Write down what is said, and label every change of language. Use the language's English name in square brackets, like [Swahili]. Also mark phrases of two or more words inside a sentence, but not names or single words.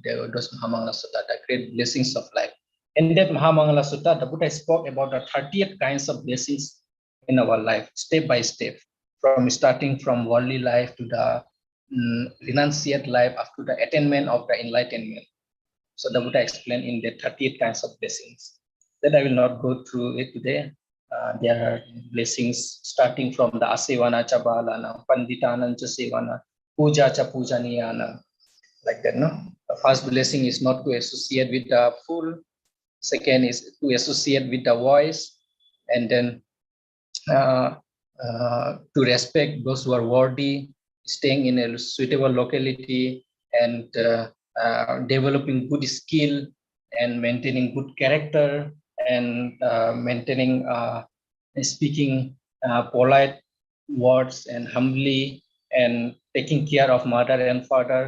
[English] Those Mahamangala Sutta, the great blessings of life. In that Mahamangala Sutta, the Buddha spoke about the 38 kinds of blessings in our life, step by step, from starting from worldly life to the renunciate life, up to the attainment of the enlightenment. So the Buddha explained in the 38 kinds of blessings. That I will not go through it today. There are blessings starting from the [Pali] Asevana cha balana, Panditanam cha sevana, Puja cha pujaniyana, [English] like that. No, the first blessing is not to associate with the fool. Second is to associate with the wise, and then to respect those who are worthy, staying in a suitable locality, and developing good skill, and maintaining good character, and maintaining speaking polite words and humbly, and taking care of mother and father.